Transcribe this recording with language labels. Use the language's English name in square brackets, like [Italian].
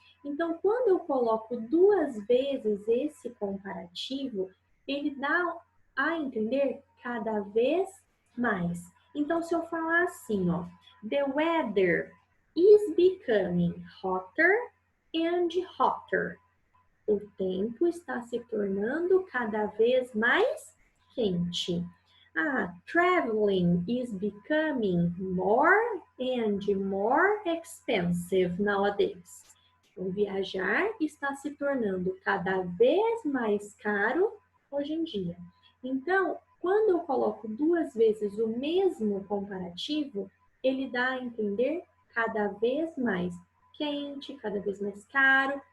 [Portuguese] Então, quando eu coloco duas vezes esse comparativo, ele dá a entender cada vez mais. Então, se eu falar assim, ó, [English] the weather is becoming hotter and hotter. [Portuguese] O tempo está se tornando cada vez mais quente. [English] Traveling is becoming more and more expensive nowadays. [Portuguese] O viajar está se tornando cada vez mais caro hoje em dia. Então, quando eu coloco duas vezes o mesmo comparativo, ele dá a entender cada vez mais quente, cada vez mais caro.